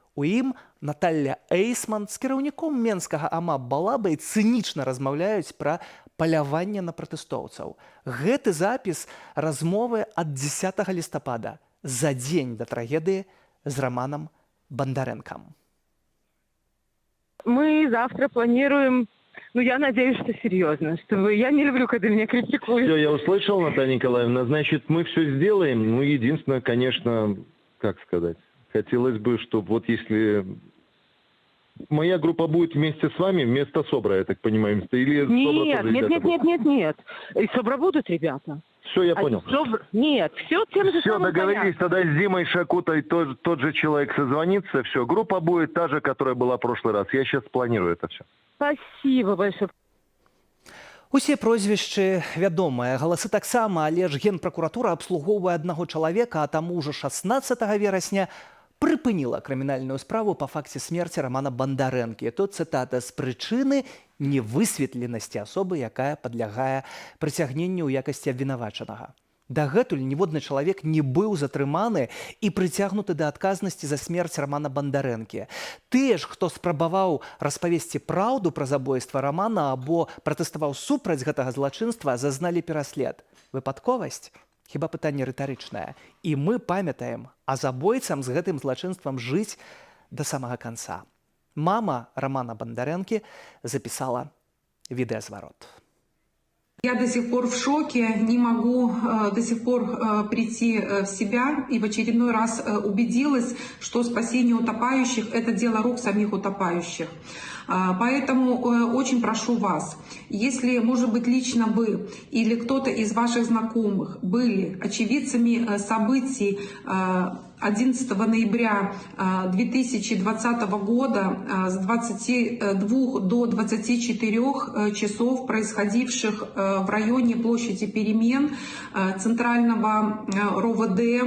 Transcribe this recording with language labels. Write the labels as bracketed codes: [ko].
[be] У ім Наталля Эйсман з кіраўніком менскага АМА Балабай цынічна размаўляюць пра паляванне на пратэстоўцаў. Гэты запіс размовы ад 10 лістапада, за дзень да трагедыі з Раманом Бандарэнкам. [ru] Мы завтра планируем, я надеюсь, что серьезно. Я не люблю, когда меня критикуют. Все, я услышал, Наталья Николаевна. Значит, мы все сделаем. Единственное, конечно, как сказать... Хотелось бы, чтобы вот если моя группа будет вместе с вами, вместо СОБРа, я так понимаю, или Нет. И СОБРа будут ребята. Все, я понял. Нет, все тем же все, самым договорились, понятно. тогда с Димой Шакутой тот же человек созвонится, все. Группа будет та же, которая была в прошлый раз. Я сейчас планирую это все. Спасибо большое. [be] Усе прозвішчы вядомыя, галасы таксама, але ж Генпракуратура абслугоўвае аднаго чалавека, а таму ўжо 16 верасня прыпыніла крымінальную справу па факце смерці Рамана Бандарэнкі. Тут цытата: з прычыны невысветленасці асобы, якая падлягае прыцягненню ў якасці абвінавачанага. Дагэтуль ніводны чалавек не быў затрыманы і прыцягнуты да адказнасці за смерць Рамана Бандарэнкі. Тыя ж, хто спрабаваў распавесці праўду пра забойства Рамана або пратэставаў супраць гэтага злачынства, зазналі пераслед. Выпадковасць? Хіба пытанне рытарычнае. І мы памятаем, а забойцам з гэтым злачынствам жыць да самага канца. Мама Рамана Бандарэнкі запісала відэазварот. [ru] Я до сих пор в шоке, не могу до сих пор прийти в себя и в очередной раз убедилась, что спасение утопающих – это дело рук самих утопающих. Поэтому очень прошу вас, если, может быть, лично вы или кто-то из ваших знакомых были очевидцами событий 11 ноября 2020 года с 22 до 24 часов, происходивших в районе площади Перемен центрального РОВД.